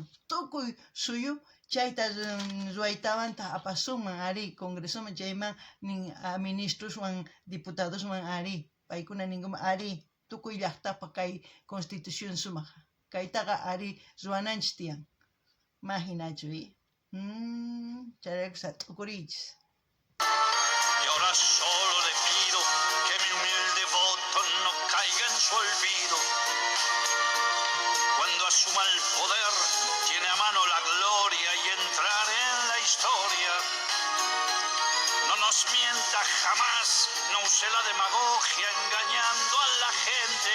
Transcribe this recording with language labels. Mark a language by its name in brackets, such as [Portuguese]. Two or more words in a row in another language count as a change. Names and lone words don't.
[Quechua] Tukuy suyu chayta ruwaytawanta apasuman ari congresoman chayman nin ministroswan diputadoswan ari paykuna ninkuman ari tukuy llaqtapa kay constitución sumaq kaytaqa ari ruwananchis tiyan mahinachu chayrayku t'ukuriychis. [Spanish] Y ahora solo le pido que mi humilde voto no caiga en su olvido. Cuando asuma el poder tiene a mano la gloria y entrar en la historia. No nos mienta jamás, no use la demagogia engañando a la gente.